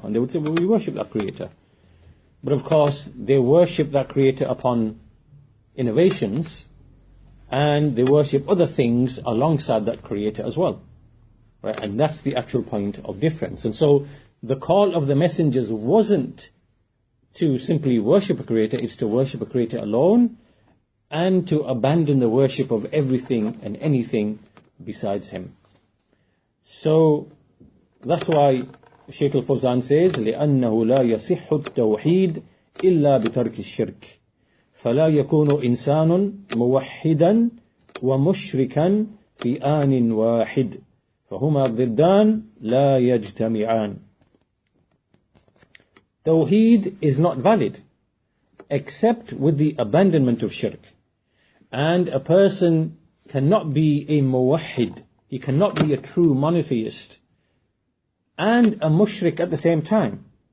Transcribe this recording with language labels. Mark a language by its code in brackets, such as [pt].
[en] And they would say, well, we worship that creator. But of course, they worship that creator upon innovations, and they worship other things alongside that creator as well. Right? And that's the actual point of difference. And so the call of the messengers wasn't to simply worship a creator, it's to worship a creator alone, and to abandon the worship of everything and anything besides him. So that's why Shaykh al-Fawzan says, [ar] لأنه لا يصح التوحيد إلا بترك الشرك فلا يكون إنسان موحدا ومشركا في آن واحد فهما ضدان لا يجتمعان. [en] Tawheed is not valid except with the abandonment of shirk. And a person cannot be a muwahhid, he cannot be a true monotheist and a mushrik at the same time.